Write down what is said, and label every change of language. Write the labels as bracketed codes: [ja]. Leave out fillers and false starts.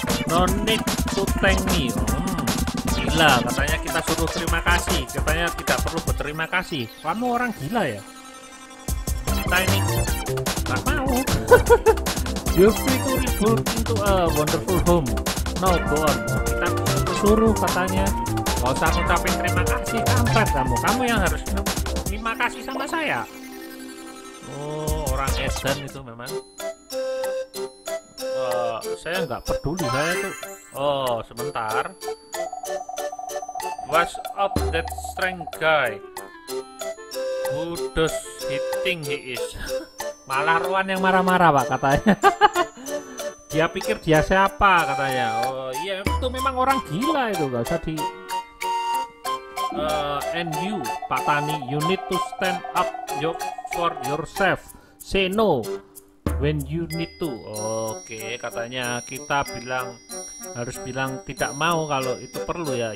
[en] No need to thank me. [id] Gila, katanya kita suruh terima kasih. Katanya tidak perlu berterima kasih. Kamu orang gila ya? tiny. Nggak mau. [en] You're free to rebuild into a wonderful home. No, go on. [id] Kita suruh katanya. Gak usah ngucapin terima kasih, kampret kamu. Kamu yang harus terima kasih sama saya. Oh, orang edan itu memang. Saya nggak peduli, saya tuh. Oh, sebentar. [en] What's up that strange guy? Who does he think he is? [id] Malah Rowan yang marah-marah, Pak, katanya. Dia pikir dia siapa, katanya. Oh iya, itu memang orang gila itu, gak usah di. [en] And you, Pak Tani, you need to stand up for yourself. Say no when you need to. [id] Oke, katanya kita harus bilang tidak mau kalau itu perlu ya.